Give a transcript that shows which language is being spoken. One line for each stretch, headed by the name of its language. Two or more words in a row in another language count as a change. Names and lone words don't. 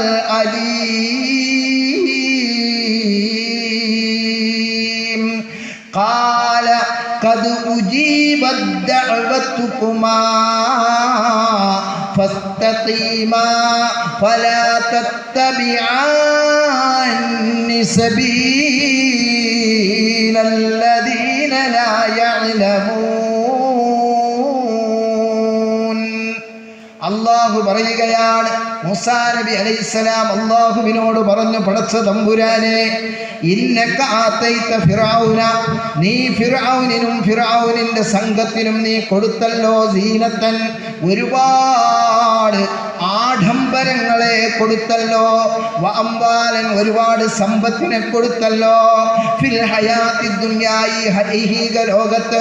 Arabic: الأليم قال قد أجيبت دعوتكما فاستقيما فلا تتبعان سبيل الذين لا يعلمون.
Malayalam: അല്ലാഹു പറയുകയാണ്, മൂസാ നബി അലൈഹിസ്സലാം അല്ലാഹുവിനോട് പറഞ്ഞു, പടച്ച തമ്പുരാനെ,
Arabic: إنك آتيت فرعون,
Malayalam: നീ ഫിർഔനിനും ഫിർഔനിന്റെ സംഘത്തിനും നീ കൊടുത്തല്ലോ സീനത്തൻ, ഒരുപാട് ഒരുപാട് ആഡംബരങ്ങളെ കൊടുത്തല്ലോ, വഅംവാലൻ ഒരുപാട് സമ്പത്തിനെ കൊടുത്തല്ലോ,
Arabic: في الحياة الدنيا
Malayalam: ഹൈഹിക ലോകത്ത്.